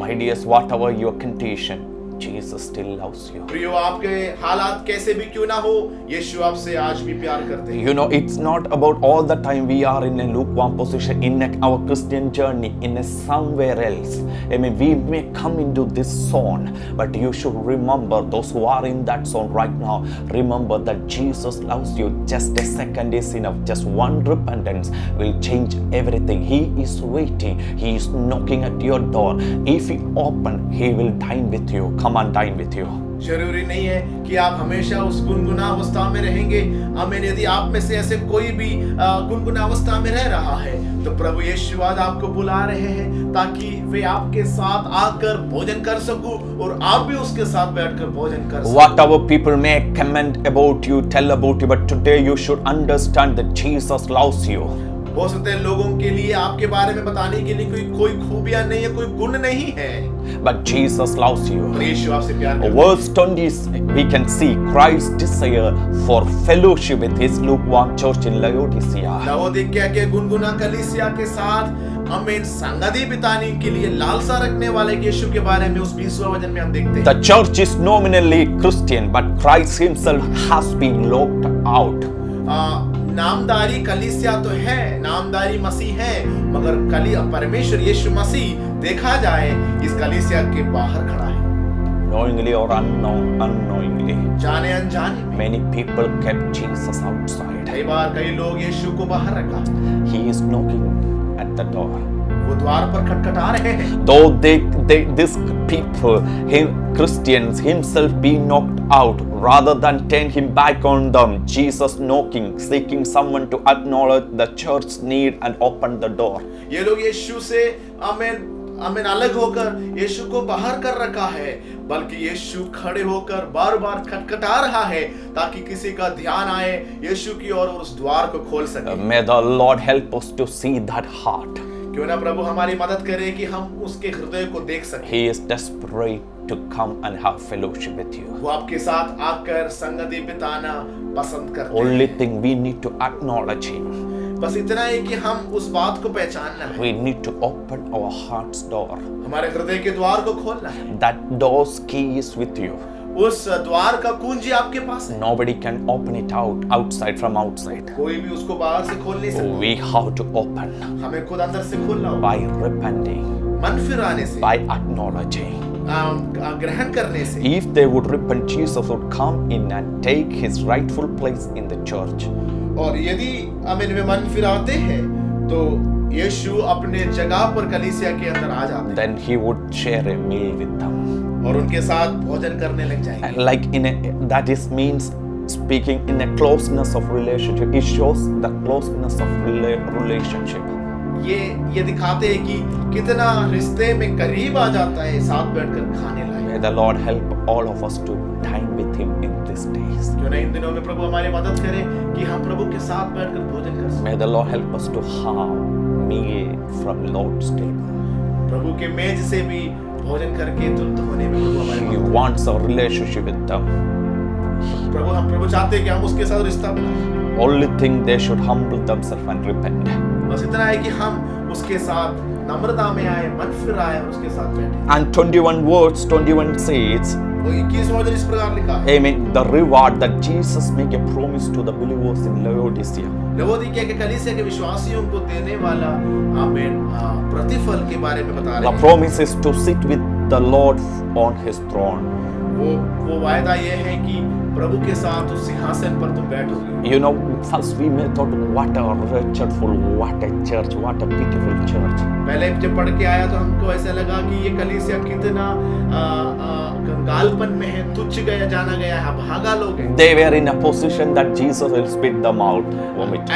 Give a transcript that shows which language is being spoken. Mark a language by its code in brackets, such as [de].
[en] My dears, whatever your condition, Jesus still loves you. [hi] प्रियो आपके हालात कैसे भी क्यों ना हो, यीशु आपसे आज भी प्यार करते हैं। [en] You know, it's not about all the time we are in a lukewarm position in our Christian journey, in a somewhere else. I mean, we may come into this zone, but you should remember, those who are in that zone right now, remember that Jesus loves you. Just a second is enough. Just one repentance will change everything. He is waiting. He is knocking at your door. If you open, he will dine with you. Come and dine with you. [hi] जरूरी नहीं है कि आप हमेशा उस गुनगुना अवस्था में रहेंगे। आमीन। यदि आप में से ऐसे कोई भी गुनगुना अवस्था में रह रहा है तो प्रभु यीशु आज आपको बुला रहे हैं ताकि वे आपके साथ आकर भोजन कर सकूं और आप भी उसके साथ बैठकर भोजन कर सको। [en] Whatever people may comment about you, tell about you, but today you should understand that Jesus loves you. [hi] हो सकते हैं लोगों के लिए आपके बारे में बताने के लिए कोई खूबियां नहीं है, कोई गुण नहीं है, [en] But Jesus loves you. [hi] पर यीशु आपसे प्यार करता है। [en] Verse 20, we can see Christ's desire for fellowship with his lukewarm church in Laodicea. [hi] लवोदिकिया के गुनगुना कलीसिया के साथ हमें संगति बिताने के लिए लालसा रखने वाले यीशु के बारे में उस 20वें वचन में हम देखते हैं। [en] The church is nominally Christian, but Christ himself has been locked out. [hi] Namdhari कलीसिया तो है, नामदारी मसीह है, मगर परमेश्वर यीशु मसीह देखा जाए इस कलीसिया के बाहर खड़ा है। [en] Knowingly or unknowingly, [hi] जाने अनजाने में [en] many people kept Jesus outside. [hi] कई बार कई लोग यीशु को बाहर रखा। [en] He is knocking at the door. [hi] वो द्वार पर खटखटा रहे हैं। [en] Though these people, Christians himself be knocked out, rather than turn him back on them, Jesus knocking, seeking someone to acknowledge the church's need and open the door. [hi] ये लोग यीशु से आमीन अलग होकर यीशु को बाहर कर रखा है, बल्कि यीशु खड़े होकर बार बार खटखटा रहा है ताकि किसी का ध्यान आए यीशु की ओर और उस द्वार को खोल सके। [en] May the Lord help us to see that heart. [hi] क्यों ना प्रभु हमारी मदद करे कि हम उसके हृदय को देख सकें। [en] He is desperate to come and have fellowship with you. [hi] वो आपके साथ आकर संगति बिताना पसंद करते हैं। [en] Only thing we need to acknowledge Him. [hi] बस इतना है कि हम उस बात को पहचानना है। [en] We need to open our heart's door. [hi] हमारे हृदय के द्वार को खोलना है। [en] That door's key is with you. [hi] उस द्वार का कुंजी आपके पास है। [en] Nobody can open it outside from outside. [hi] कोई भी उसको बाहर से खोल नहीं सकता। [en] We have to open [hi] हमें खुद अंदर से खोलना होगा। [en] by repenting, [hi] मन फिराने से, [en] by acknowledging. [hi] ग्रहण करने से। [en] If they would repent, Jesus would come in and take His rightful place in the church. [hi] और यदि हम इनमें मन फिराते हैं तो यीशु अपने जगह पर कलीसिया के अंदर आ जाते हैं। [en] Then He would share a meal with them. [hi] और उनके साथ भोजन करने लग जाएंगे। [en] Like that is means speaking in a closeness of relationship. It shows the closeness of relationship. [hi] ये दिखाते हैं कि कितना रिश्ते में करीब आ जाता है साथ बैठकर खाने लायक। [en] May the Lord help all of us to dine with Him in these days. [hi] क्यों ना इन दिनों में प्रभु हमारी मदद करे कि हम प्रभु के साथ बैठकर भोजन कर सकें। [en] May the Lord help us to have meal from Lord's table. [hi] प्रभु के मेज से भी भोजन करके तृप्त होने में प्रभु हमारी [en] He [hi] मदद [en] wants a relationship with them. [hi] करे। प्रभु चाहते हैं कि हम उसके साथ रिश्ता बनाएं। [en] Only thing they should humble themselves and repent. [hi] बस इतना है कि हम उसके साथ नम्रता में आए, मन फिर आए और उसके साथ बैठे। [en] And 21 says, [hi] वो 21 वचन इस प्रकार लिखा है। [en] Amen. The reward that Jesus make a promise to the believers in Laodicea. [hi] लवोदिकिया के कलीसिया के विश्वासियों को देने वाला आमीन प्रतिफल के बारे में बता रहे [en] The [hi] हैं। [en] promise is to sit with the Lord on His throne. [hi] वो वायदा ये है कि प्रभु के साथ उस सिंहासन पर तुम बैठोगे। [en] You know, first we may thought, what a wretchedful, what a church, what a pitiful church. [hi] पहले जब पढ़ के आया तो हमको ऐसा लगा कि ये कलीसिया कितना कंगालपन में है, तुच्छ गया जाना गया है, भागा लोग। [en] They were in a position that Jesus will spit them out, vomit.